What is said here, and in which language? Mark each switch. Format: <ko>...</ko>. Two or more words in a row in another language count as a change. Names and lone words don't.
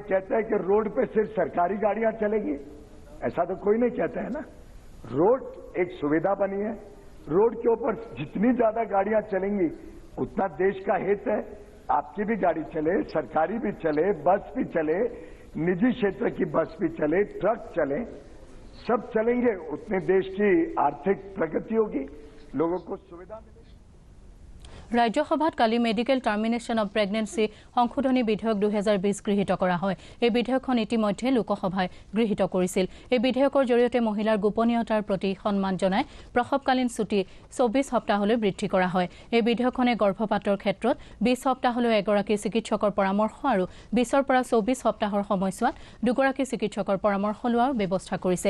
<hi>कहता है कि रोड पे सिर्फ सरकारी गाड़ियां चलेगी ऐसा तो कोई नहीं कहता है ना रोड एक सुविधा बनी है रोड के ऊपर जितनी ज्यादा गाड़ियां चलेंगी उतना देश का हित है आपकी भी गाड़ी चले सरकारी भी चले बस भी चले निजी क्षेत्र की बस भी चले ट्रक चले सब चलेंगे उतने देश की आर्थिक प्रगति होगी लोगों को सुविधा मिलेगी</hi> <as>ৰাজ্যসভাত কালি মেডিকেল টাৰ্মিনেশ্যন অব প্ৰেগনেন্সি সংশোধনী বিধেয়ক 2020 গৃহীত কৰা হয়। এই বিধেয়কখন ইতিমধ্যে লোকসভায় গৃহীত কৰিছিল। এই বিধেয়কৰ জৰিয়তে মহিলাৰ গোপনীয়তাৰ প্ৰতি সন্মান জনাই প্ৰসৱকালীন ছুটি 24 সপ্তাহলৈ বৃদ্ধি কৰা হয়। এই বিধেয়কখনে গৰ্ভপাতৰ ক্ষেত্ৰত 20 সপ্তাহলৈ এগৰাকী চিকিৎসকৰ পৰামৰ্শ আৰু 20 পৰা 24 সপ্তাহৰ সময়ছোৱাত দুগৰাকী চিকিৎসকৰ পৰামৰ্শ লোৱাৰ ব্যৱস্থা কৰিছে।</as>